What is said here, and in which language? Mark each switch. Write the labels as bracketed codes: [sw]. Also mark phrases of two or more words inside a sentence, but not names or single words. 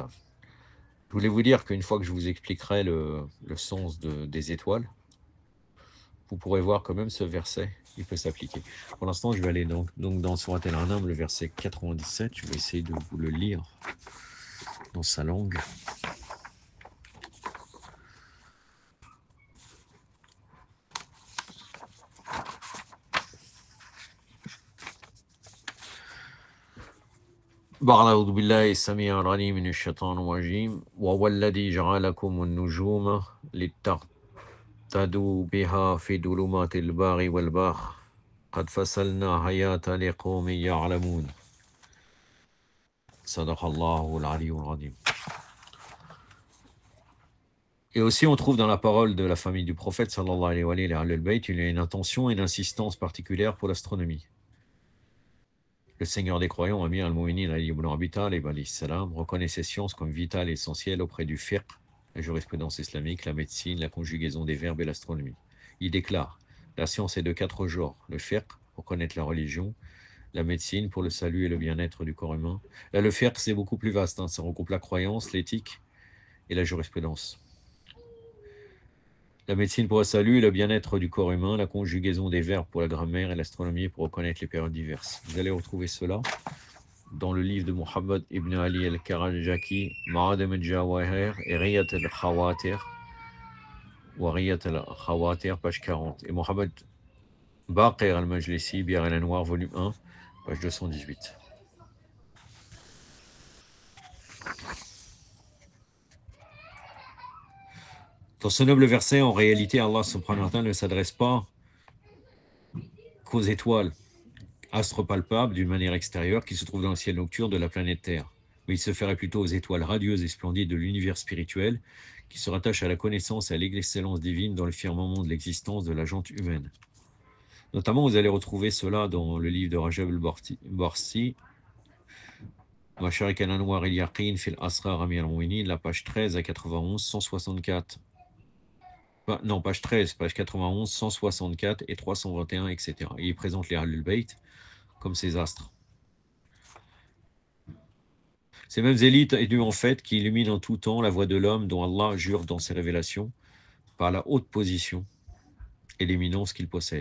[fr] » Je voulais vous dire qu'une fois que je vous expliquerai le sens des étoiles, vous pourrez voir que même ce verset, il peut s'appliquer. Pour l'instant, je vais aller donc dans Surat al-An'am, le verset 97. Je vais essayer de vous le lire dans sa langue. [ar] أعوذ بالله السميع العليم من الشيطان الرجيم وهو الذي جعلكم النجوم لتهتدوا بها في ظلمات البر والبحر قد فصلنا آيات لقوم يعلمون صدق الله العلي العظيم. [fr] Et aussi, on trouve dans la parole de la famille du prophète, [ar] صلى الله عليه وعليه, Ahlul Bayt, [fr] il y a une intention et une insistance particulière pour l'astronomie. Le Seigneur des croyants, Amir al-Mu'minin Ali ibn Abi Talib [ar] عليه السلام, [fr] reconnaît ces sciences comme vitales et essentielles auprès du fiqh, la jurisprudence islamique, la médecine, la conjugaison des verbes et l'astronomie. Il déclare: la science est de 4 genres, le fiqh pour connaître la religion, la médecine pour le salut et le bien-être du corps humain. Là, le fiqh, c'est beaucoup plus vaste, hein, ça regroupe la croyance, l'éthique et la jurisprudence. La médecine pour le salut et le bien-être du corps humain, la conjugaison des verbes pour la grammaire et l'astronomie pour reconnaître les périodes diverses. Vous allez retrouver cela dans le livre de Muhammad ibn Ali al-Karajaki, Ma'adam al-Jawahir et Riyat al-Khawatir, ou Riyat al-Khawatir, page 40. Et Muhammad Baqir al-Majlisi, Biar al-Anwar, volume 1, page 218. Dans ce noble verset, en réalité, Allah [ar] سبحانه وتعالى [fr] ne s'adresse pas qu'aux étoiles, astres palpables d'une manière extérieure qui se trouvent dans le ciel nocturne de la planète Terre. Mais il se ferait plutôt aux étoiles radieuses et splendides de l'univers spirituel qui se rattachent à la connaissance et à l'excellence divine dans le firmament de l'existence de la gente humaine. Notamment, vous allez retrouver cela dans le livre de Rajab al-Barsi, Masharik al-Anwar al-Yaqin fil Asrar Amir al-Mu'minin, la page 13 à 91, 164. Non, page 13, page 91, 164 et 321, etc. Et il présente les Ahlul Bayt comme ces astres. Ces mêmes élites élues en fait qui illuminent en tout temps la voie de l'homme dont Allah jure dans ses révélations par la haute position et l'éminence qu'il possède.